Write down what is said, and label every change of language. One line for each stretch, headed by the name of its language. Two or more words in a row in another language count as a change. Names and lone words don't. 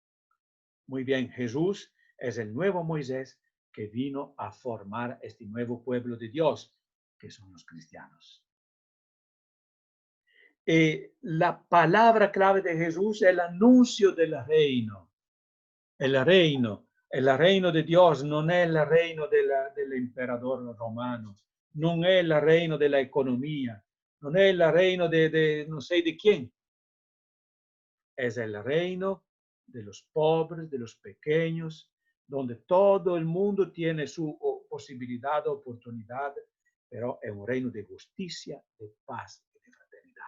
Spanish: Muy bien, Jesús es el nuevo Moisés que vino a formar este nuevo pueblo de Dios, que son los cristianos. La palabra clave de Jesús es el anuncio del reino. El reino de Dios
Italian: non è il reino dell'imperatore romano, non è il reino dell'economia, non è il
Spanish: reino de no sé de quién. Es el reino de los pobres, de los pequeños, donde todo el mundo tiene su posibilidad, oportunidad, pero es un reino de justicia, de paz y de fraternidad.